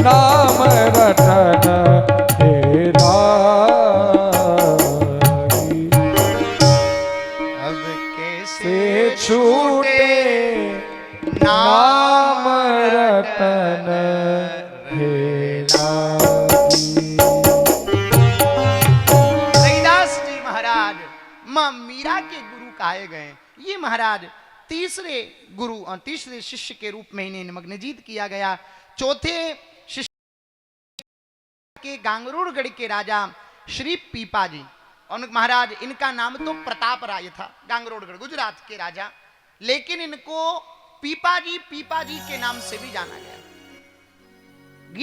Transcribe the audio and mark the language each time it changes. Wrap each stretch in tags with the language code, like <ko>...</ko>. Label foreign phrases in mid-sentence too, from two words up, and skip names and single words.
<hi>नाम रटन गे लागी। अब कैसे से छूटे नाम रटन गे लागी। रविदास जी महाराज मां मीरा के गुरु कहे गए। ये महाराज तीसरे गुरु और तीसरे शिष्य के रूप में इन्हें निमग्नजीत किया गया। चौथे शिष्य के गांगरोड़गढ़ के राजा श्री पीपा जी, और महाराज इनका नाम तो प्रताप राय था, गांगरोड़गढ़ गुजरात के राजा, लेकिन इनको पीपा जी के नाम से भी जाना गया।</hi>